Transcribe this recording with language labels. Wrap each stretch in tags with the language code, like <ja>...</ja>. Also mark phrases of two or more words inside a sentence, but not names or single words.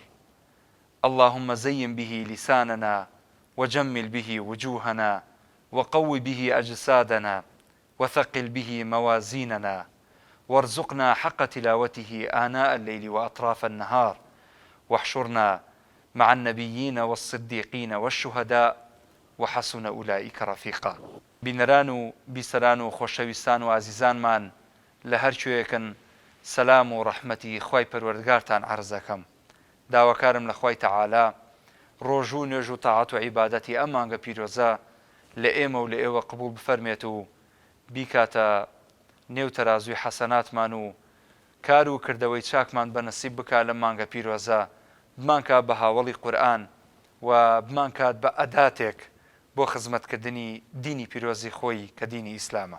<ar>اللهم زين به لساننا وجمل به وجوهنا وقو به أجسادنا وثقل به موازيننا، وارزقنا حق تلاوته آناء الليل وأطراف النهار، واحشرنا مع النبيين والصديقين والشهداء وحسن أولئك رفيقا.</ar> <ckb>بنران و بیسەران و خۆشەویستان و عزیزانمان لە هەر کوێیەکن سەلام و ڕەحمەتی خوای پەروەردگارتان عەرز دەکەم. داواکارم لە خوای تەعالا ڕۆژ و نوێژ و تاعات و عیبادەتی ئەم مانگە پیرۆزە لە ئێمە و لە ئێوە قبول بفەرمێت و بیکاتە نێو تەرازوی حەسەناتمان و کار و کردەوەی چاکمان بەنەسیب بکات لەم مانگە پیرۆزە، بمانکات بە هاوڵی قورئان و بمانکات بە ئەداتێک بۆ خزمەتکردنی دینی پیرۆزی خۆی کە دینی ئیسلامە.</ckb>